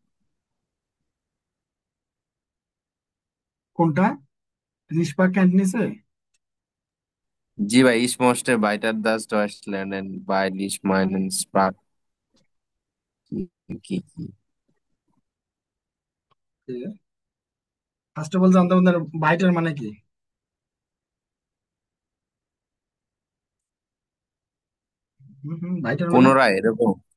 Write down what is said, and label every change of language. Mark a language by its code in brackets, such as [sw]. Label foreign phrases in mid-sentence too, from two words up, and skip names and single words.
[bn] কোনটা? রিস্পা ক্যান্টনিসে? জি ভাই, [de] ich möchte weiter das Deutsch lernen, weil ich meinen Sprach কি [en] first of all [bn] জানতে হবে বাইটার মানে কি। বাইটার মানে, পুনরায় এরকম